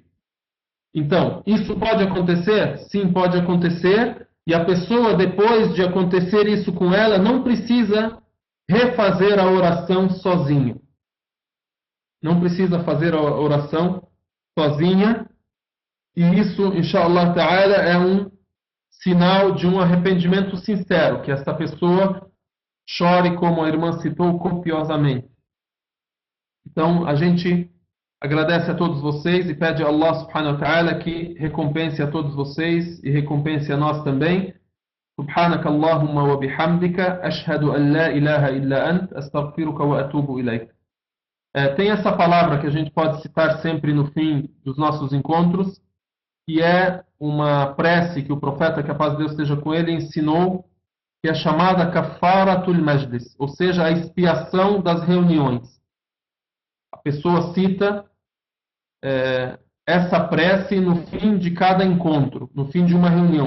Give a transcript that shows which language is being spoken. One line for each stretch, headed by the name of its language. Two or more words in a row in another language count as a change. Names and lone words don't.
Portuguese: Então, isso pode acontecer? Sim, pode acontecer. E a pessoa, depois de acontecer isso com ela, não precisa refazer a oração sozinho. Não precisa fazer a oração sozinha. E isso,
Arabic: إن شاء الله تعالى,
Portuguese: é um sinal de um arrependimento sincero, que essa pessoa chore, como a irmã citou, copiosamente. Então, a gente agradece a todos vocês e pede a Allah
Arabic: سبحانه وتعالى
Portuguese: que recompense a todos vocês e recompense a nós também.
Arabic: سبحانك اللهم وبحمدك أشهد أن لا إله إلا أنت أستغفرك وأتوب إليك.
Portuguese: Tem essa palavra que a gente pode citar sempre no fim dos nossos encontros, que é uma prece que o profeta, que a paz de Deus esteja com ele, ensinou, que é chamada Kafaratul Majlis, ou seja, a expiação das reuniões. A pessoa cita essa prece no fim de cada encontro, no fim de uma reunião.